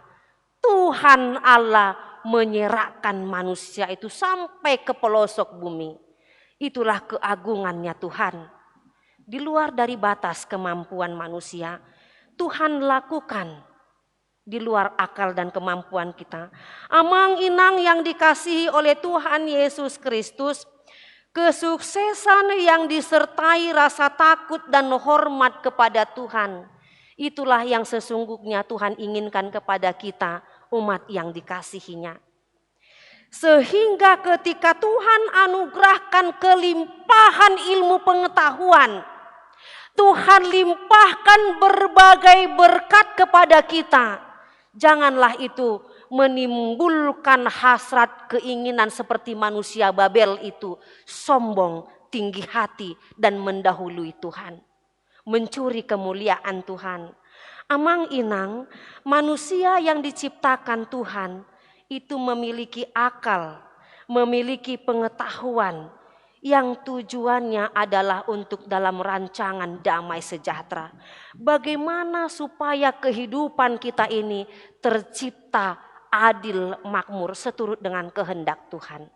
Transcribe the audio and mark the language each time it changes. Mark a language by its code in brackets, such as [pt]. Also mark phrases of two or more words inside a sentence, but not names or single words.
[id] Tuhan Allah menyerahkan manusia itu sampai ke pelosok bumi. Itulah keagungannya Tuhan. Di luar dari batas kemampuan manusia, Tuhan lakukan di luar akal dan kemampuan kita. [bbc] Amang inang [id] yang dikasihi oleh Tuhan Yesus Kristus, kesuksesan yang disertai rasa takut dan hormat kepada Tuhan, itulah yang sesungguhnya Tuhan inginkan kepada kita, umat yang dikasihinya. Sehingga ketika Tuhan anugerahkan kelimpahan ilmu pengetahuan, Tuhan limpahkan berbagai berkat kepada kita, janganlah itu menimbulkan hasrat keinginan seperti manusia Babel itu, sombong, tinggi hati, dan mendahului Tuhan, mencuri kemuliaan Tuhan. [bbc] Amang inang, [id] manusia yang diciptakan Tuhan itu memiliki akal, memiliki pengetahuan yang tujuannya adalah untuk dalam rancangan damai sejahtera. Bagaimana supaya kehidupan kita ini tercipta adil, makmur, seturut dengan kehendak Tuhan.